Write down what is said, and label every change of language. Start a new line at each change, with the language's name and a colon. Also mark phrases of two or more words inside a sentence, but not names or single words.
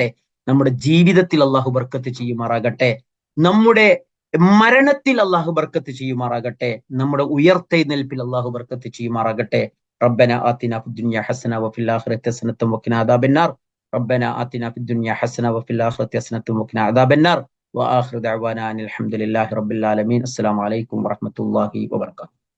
Malayalam: നമ്മുടെ ജീവിതത്തിൽ അള്ളാഹു ബർക്കത്ത് ചെയ്യുമാറാകട്ടെ. നമ്മുടെ മരണത്തിൽ അള്ളാഹു ബർക്കത്ത് ചെയ്യുമാറാകട്ടെ. നമ്മുടെ ഉയർത്തെഴുന്നേൽപ്പിൽ അള്ളാഹു ബർക്കത്ത് ചെയ്യുമാറാകട്ടെ.
Arabic: ربنا آتنا في الدنيا حسنة وفي الآخرة حسنة وقنا عذاب النار. ربنا آتنا في الدنيا حسنة وفي الآخرة حسنة وقنا عذاب النار. وآخر دعوانا أن الحمد لله رب العالمين. السلام عليكم ورحمة الله وبركاته.